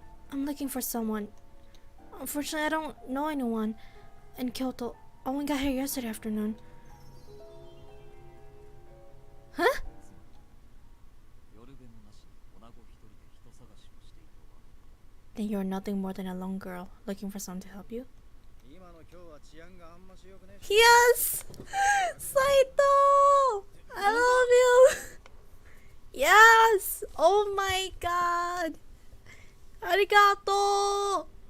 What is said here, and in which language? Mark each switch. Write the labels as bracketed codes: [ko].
[en] I'm looking for someone. Unfortunately, I don't know anyone in Kyoto. I only got here yesterday afternoon. Huh? [ja] 夜べもなしに女子一人で人探しをしていたわ。 [en] Then you're nothing more than a lone girl looking for someone to help you. [ja] 今の今日は治安があんましよくね。 [en] Yes! Saito! I love you! Yes! Oh my god! Arigato!